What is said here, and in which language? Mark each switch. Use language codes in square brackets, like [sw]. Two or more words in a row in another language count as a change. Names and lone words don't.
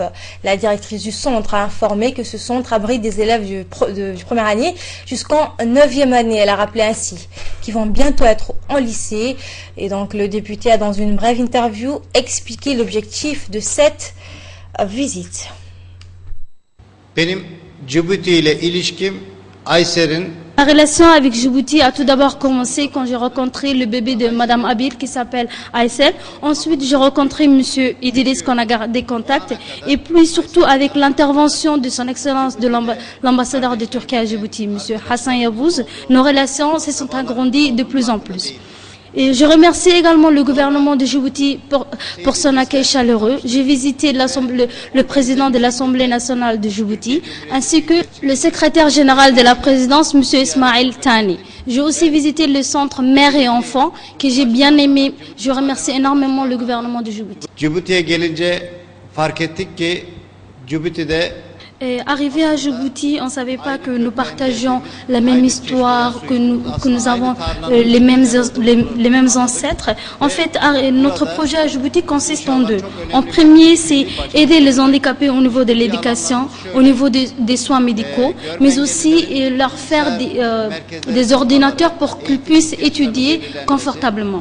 [fr] La directrice du centre a informé que ce centre abrite des élèves du première année jusqu'en 9e année. Elle a rappelé ainsi qu'ils vont bientôt être en lycée. Et donc le député a dans une brève interview expliqué l'objectif de cette visite. [tr] Benim Djibouti ile ilişkim Ayser'in [fr] La relation avec Djibouti a tout d'abord commencé quand j'ai rencontré le bébé de Madame Abil qui s'appelle Aïssel. Ensuite, j'ai rencontré Monsieur Idriss qu'on a gardé contact. Et puis surtout avec l'intervention de son excellence de l'ambassadeur de Turquie à Djibouti, Monsieur Hassan Yavuz, nos relations se sont agrandies de plus en plus. Et je remercie également le gouvernement de Djibouti pour son accueil chaleureux. J'ai visité le président de l'Assemblée nationale de Djibouti, ainsi que le secrétaire général de la présidence, M. Ismail Tani. J'ai aussi visité le centre mère et enfants, que j'ai bien aimé. Je remercie énormément le gouvernement de Djibouti. [tr] Djibouti'ye gelince fark ettik ki Djibouti'de [fr] Arrivé à Djibouti, on ne savait pas que nous partagions la même histoire, que nous avons les mêmes ancêtres. En fait, notre projet à Djibouti consiste en deux. En premier, c'est aider les handicapés au niveau de l'éducation, au niveau des soins médicaux, mais aussi leur faire des ordinateurs pour qu'ils puissent étudier confortablement.